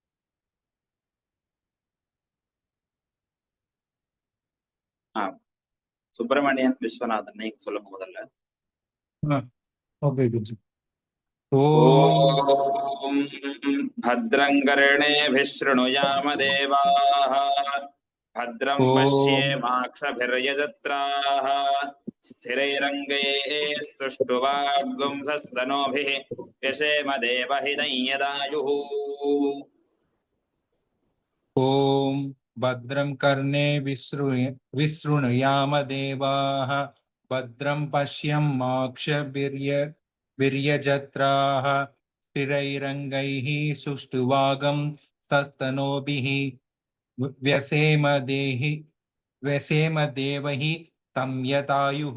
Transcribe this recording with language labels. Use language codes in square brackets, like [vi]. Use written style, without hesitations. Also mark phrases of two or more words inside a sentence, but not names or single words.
[ta] சுப்பிரமணியன் விஸ்வநாதன், நீங்க சொல்லுங்க முதல்ல. ஓகே. [sa] ॐ भद्रं कर्णेभिः शृणुयाम देवाः भद्रं पश्येमाक्षभिर्यजत्राः स्थिरैरङ्गैस्तुष्टुवाग्गुंसस्तनूभिः व्यशेम देवहितं यदायुः। ओम भद्रं कर्णे विसृणुयाम देवाः भद्रं पश्येमाक्षभिर्यजत्राः स्थिरैरङ्गैः सुष्ठुवागं सस्तनूभिः व्यसेम देवहि तं यदायुः।